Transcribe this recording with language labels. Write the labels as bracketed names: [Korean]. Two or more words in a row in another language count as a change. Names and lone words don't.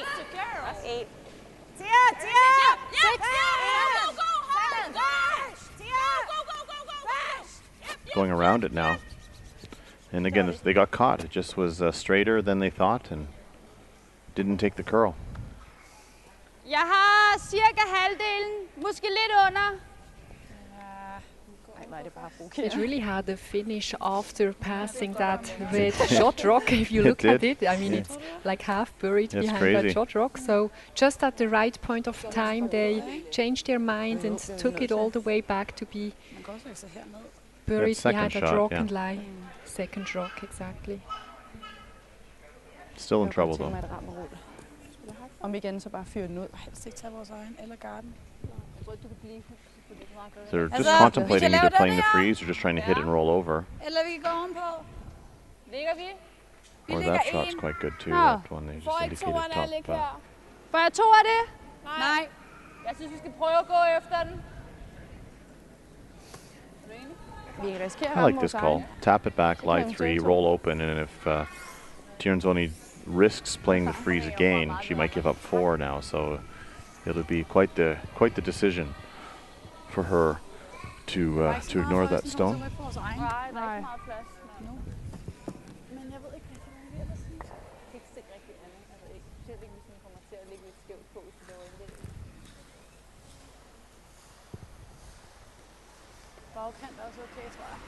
[English] That's a girl. That's 8. Tia. Yep. 6. Go hard. 7. Dash. Tia. Go. Yep. Going around it now. And again, they got caught. It just was straighter than they thought and didn't take the curl. [Danish] Jeg har cirka halvdelen, måske lidt under. [English] It really had a finish after passing that red shot rock. If you look at it, I mean, it's like half buried That's behind crazy. that shot rock. So just at the right point of time, they changed their mind and took it all the way back to be buried second behind that shot, rock yeah. and lie. Second rock, exactly. Still in trouble though. [Danish] Om igen, så bare fyre den ud. Helst ikke tage vores egen eller garden. [English] They're just [Danish] Altså, [English] contemplating [Danish] vi kan [English] either [Danish] lave [English] playing [Danish] den [English] the [Danish] her. [English] freeze or just trying to hit and roll over. [Danish] Eller vi kan gå ovenpå. Ligger vi? Vi [English] Or [Danish] ligger that shot's 1. [English] quite good too. [Danish] Nå. [English] That one they [Danish] Får [English] just [Danish] ikke [English] indicated [Danish] toeren af at ligge [English] top. [Danish] her? Får jeg to af det? Nej. Jeg synes, vi skal prøve at gå efter den. Vi kan risikere at [English] I [Danish] ramme [English] like this [Danish] vores [English] call. [Danish] egen. [English] Tap it back, lie Okay, 3, so- roll open, and if Tirinzoni risks playing the freeze again, she might give up 4 now. So it'll be quite the decision for her to ignore that stone. [Danish] Nej, der er ikke meget plads. Men jeg ved ikke, hvad det er. Det er ikke rigtig andet. Jeg ved ikke. Selv ikke, hvis den kommer til at ligge lidt skævt på, hvis det laver indlæg. Bagkant er også okay, tror jeg.